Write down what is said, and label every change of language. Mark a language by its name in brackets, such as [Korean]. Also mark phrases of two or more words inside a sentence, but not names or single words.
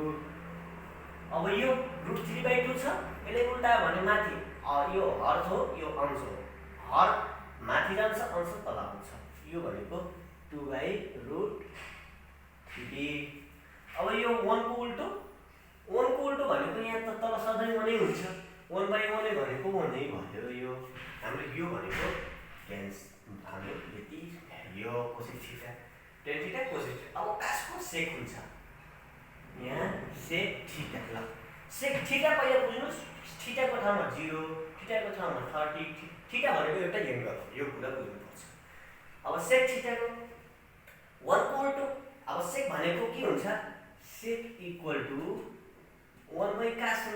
[Nepali] अब यो √3/2 छ, यसले उल्टा भने माथि यो हर हो यो अंश हो, हर माथि जान्छ अंश तल आउँछ, यो भनेको 2/√3। अब यो 1 को उल्टो, 1 को उल्टो भनेको यहाँ त तल सधैँ 1 नै हुन्छ, 1/1 भनेको 1 नै भयो। यो हाम्रो यो भनेको हाम्रो यति यो [English] cosec theta tan theta cosec theta. [Nepali] अब कासको सेक हुन्छ यहाँ [English] sec theta. [Nepali] ल [English] sec theta [Nepali] पहिला बुझ्नुस्, थीटा को ठाउँमा 0, थीटा को ठाउँमा 30, थीटा भनेको एउटा एंगल हो, यो कुरा बुझ्नुपर्छ। अब [English] sec theta [Nepali] को 1 को उल्टो, अब सेक भनेको के हुन्छ [English] sec equal to 1 by cos [Nepali] हुन्छ।